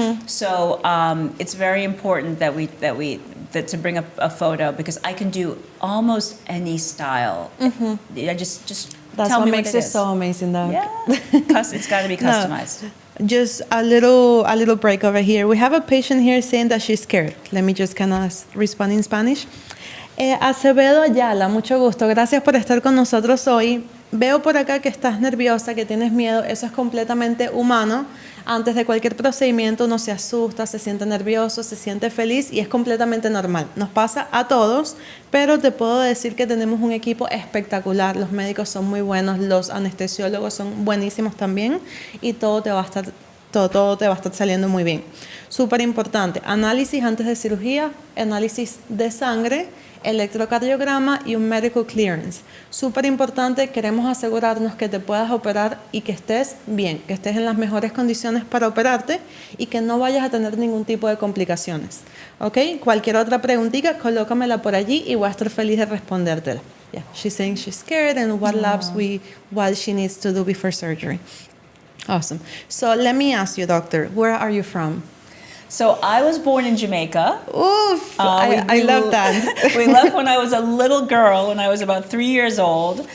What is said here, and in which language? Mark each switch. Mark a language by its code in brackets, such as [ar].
[en] So it's very important that to bring up a photo, because I can do almost any style. I just That's tell what me makes what it so amazing, though. Yeah, it's got to be customized. Just a little break over here. We have a patient here saying that she's scared. Let me just kind of respond in Spanish. [es] Acevedo Ayala, mucho gusto. Gracias por estar con nosotros hoy. Veo por acá que estás nerviosa, que tienes miedo. Eso es completamente humano. Antes de cualquier procedimiento uno se asusta, se siente nervioso, se siente feliz y es completamente normal. Nos pasa a todos, pero te puedo decir que tenemos un equipo espectacular. Los médicos son muy buenos, los anestesiólogos son buenísimos también y todo te va a estar saliendo muy bien. Súper importante, análisis antes de cirugía, análisis de sangre, electrocardiograma y un medical clearance. Súper importante, queremos asegurarnos que te puedas operar y que estés bien, que estés en las mejores condiciones para operarte y que no vayas a tener ningún tipo de complicaciones. ¿Ok? Cualquier otra preguntita, colócamela por allí y voy a estar feliz de respondértela. [en] Yeah, she's saying she's scared and what what she needs to do before surgery. Awesome. So let me ask you, doctor, where are you from? So I was born in Jamaica. Oof, I love that. We left when I was a little girl, when I was about 3 years old.